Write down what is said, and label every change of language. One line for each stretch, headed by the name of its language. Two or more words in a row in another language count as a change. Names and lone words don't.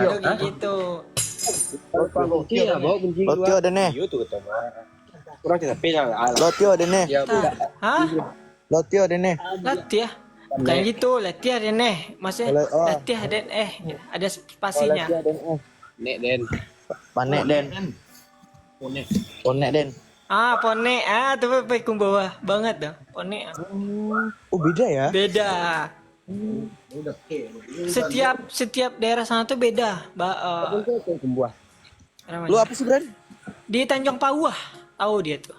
Indonesian: Udah kayak gitu. kunci ya, bawa kunci Lotio ada nih. Kurang capek ya. Lotio ada nih. Ya, udah. Hah? Lotio ada nih. Latiah? Bukan gitu, latiah deh nih. Maksudnya latiah dan ada spasinya.
Minangkabau: Nek Den. Panek den. Ponek den. Ah, pone.
Indonesian: Ah, tuh baik bawah banget dah.
Minangkabau: Pone.
Indonesian: Oh beda ya? Beda. Setiap daerah sana tuh beda.
Minangkabau: Kumbuah.
Indonesian: Lu apa sih Bran? Di Tanjung Pauah. Tahu dia tuh.